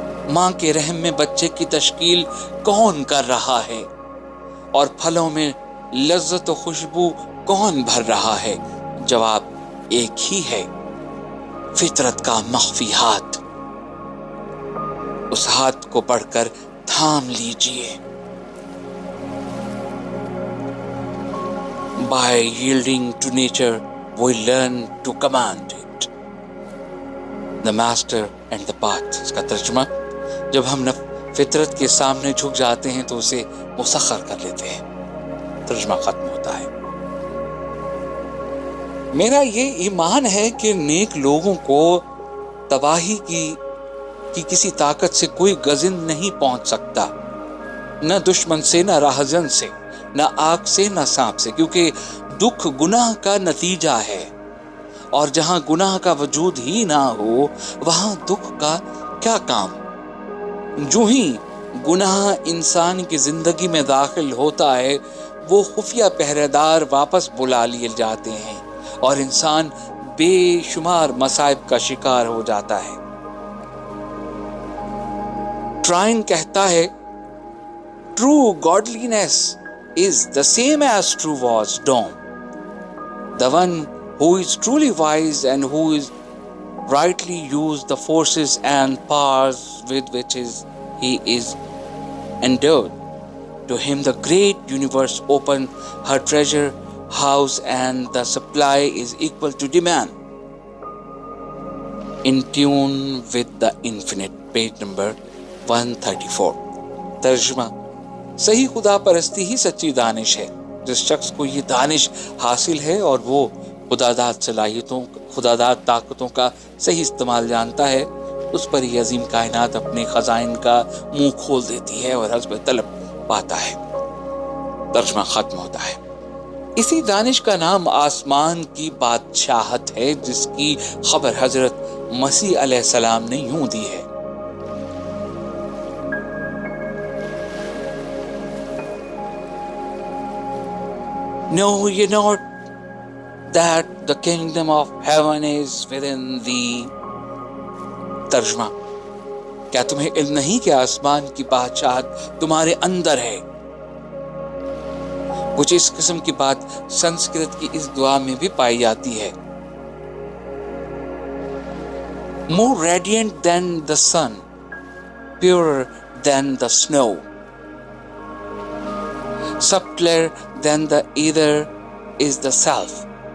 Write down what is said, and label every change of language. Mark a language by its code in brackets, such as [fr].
[ur] ماں کے رحم میں بچے کی تشکیل کون کر رہا ہے؟ اور پھلوں میں لذت و خوشبو کون بھر رہا ہے؟ جواب ایک ہی ہے، فطرت کا مخفی ہاتھ. اس ہاتھ کو پڑھ کر تھام لیجئے. [en] By yielding to nature, we learn to command it. The master and the path. [ur] اس کا ترجمہ جب ہم فطرت کے سامنے جھک جاتے ہیں تو اسے مسخر کر لیتے ہیں. ترجمہ ختم ہوتا ہے. میرا یہ ایمان ہے کہ نیک لوگوں کو تباہی کی کسی طاقت سے کوئی گزند نہیں پہنچ سکتا، نہ دشمن سے، نہ راہزن سے، نہ آگ سے، نہ سانپ سے، کیونکہ دکھ گناہ کا نتیجہ ہے، اور جہاں گناہ کا وجود ہی نہ ہو وہاں دکھ کا کیا کام. جو ہی گناہ انسان کی زندگی میں داخل ہوتا ہے وہ خفیہ پہرے دار واپس بلا لیے جاتے ہیں اور انسان بے شمار مصائب کا شکار ہو جاتا ہے. ٹرائن کہتا ہے [en] True godliness is the same as true wisdom. The one who is truly wise and who is rightly use the forces and powers with which he is endowed. To him the great universe open her treasure house and the supply is equal to demand. In tune with the infinite. Page number 134. [ur] ترجمہ صحیح خدا پرستی ہی سچی دانش ہے. جس شخص کو یہ دانش حاصل ہے اور وہ خداداد طاقتوں کا صحیح استعمال جانتا ہے، اس پر یہ عظیم کائنات اپنے خزائن کا منہ کھول دیتی ہے اور حسب طلب پاتا ہے. ترجمہ ختم ہوتا ہے. اسی دانش کا نام آسمان کی بادشاہت ہے جس کی خبر حضرت مسیح علیہ السلام نے یوں دی ہے. [en] Know ye not that the kingdom of heaven is within thee. [ur] ترجمہ کیا تمہیں علم نہیں کہ آسمان کی بادشاہت تمہارے اندر ہے؟ کچھ اس قسم کی بات سنسکرت کی اس دعا میں بھی پائی جاتی ہے. [en] More radiant than the sun, purer than the snow, subtler than the ether is the self.